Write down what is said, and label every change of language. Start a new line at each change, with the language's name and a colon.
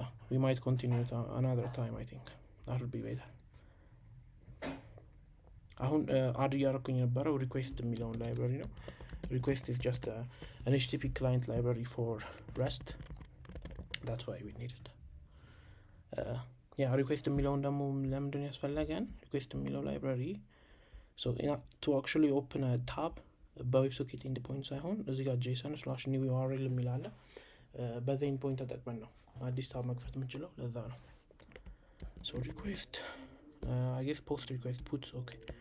English: We might continue it another time. I think that would be better.
Amharic: አሁን አድ እያደረኩኝ የነበረው ሪኩዌስት የሚለውን ላይብራሪ ነው።
English: request is just an HTTP client library for REST. That's why we need it.
Amharic: request የሚለውን ደግሞ ለምንድን ያስፈልጋል? request የሚለው library
English: so to actually open a tab
Amharic: በዌብሶኬት ኤንድ ፖይንት ሳይሆን እዚህ ጋር json/new url የሚል አለ። በዛ ኤንድ ፖይንት ተጠቅመን ነው አዲስ ታብ መክፈት የምንችለው። ለዛ ነው
English: so request I guess post request put okay